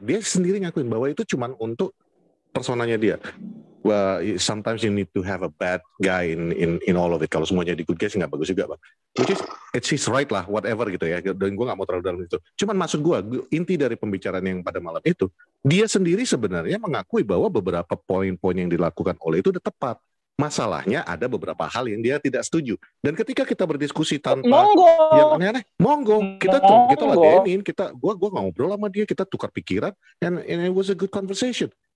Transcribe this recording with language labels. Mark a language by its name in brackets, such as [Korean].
[Indonesian] Dia sendiri ngakuin bahwa itu cuma untuk personanya dia. [English] Well, sometimes you need to have a bad guy in all of it. [Indonesian] Kalau semuanya di good guys nggak bagus juga, bang. [English] Which is it's his right [Indonesian] lah, whatever gitu ya. Dan gue nggak mau terlalu dalam itu. Cuman maksud gue, inti dari pembicaraan yang pada malam itu, dia sendiri sebenarnya mengakui bahwa beberapa poin-poin yang dilakukan oleh itu udah tepat. Masalahnya ada beberapa hal yang dia tidak setuju. Dan ketika kita berdiskusi tanpa yang aneh-aneh, kita ladenin, gua ngobrol sama dia, kita tukar pikiran, [English] and it was a good conversation.